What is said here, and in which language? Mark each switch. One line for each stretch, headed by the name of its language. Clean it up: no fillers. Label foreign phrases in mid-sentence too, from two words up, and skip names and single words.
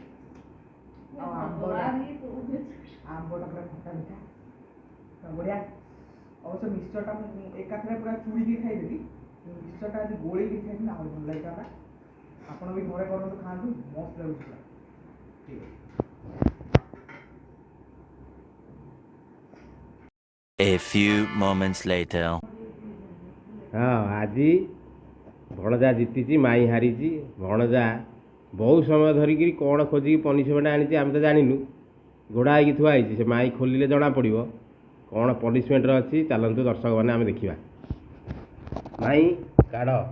Odia: ଆଉ ଆମ୍ବଟା ପୁରା ଖଟା ମିଠା ବଢ଼ିଆ। ଅବଶ୍ୟ ମିକ୍ସଚରଟା ମୁଁ ଏକାଥରେ ପୁରା ଚୁଡ଼ିକି ଖାଇଦେଲି। ମିକ୍ସଚରଟା ଯଦି ଗୋଳେଇକି ଖାଇଥିଲି ଆହୁରି ଭଲ ଲାଗିଥାନ୍ତା। ଆପଣ ବି ଘରେ କରନ୍ତୁ, ଖାଆନ୍ତୁ, ମସ୍ତ ଲାଗୁଛି ପୁରା। ଠିକ୍ ଅଛି।
English: A few moments later.
Odia: ହଁ, ଆଜି ଭଣଜା ଜିତିଛି, ମାଇଁ ହାରିଛି। ଭଣଜା ବହୁତ ସମୟ ଧରିକିରି କ'ଣ ଖୋଜିକି ପନିସମେଣ୍ଟ ଆଣିଛି ଆମେ ତ ଜାଣିନୁ। ଘୋଡ଼ା ହେଇକି ଥୁଆ ହେଇଛି, ସେ ମାଇଁ ଖୋଲିଲେ ଜଣାପଡ଼ିବ କ'ଣ ପନିସମେଣ୍ଟରେ ଅଛି। ଚାଲନ୍ତୁ ଦର୍ଶକମାନେ ଆମେ ଦେଖିବା। ମାଇଁ କାଢ଼।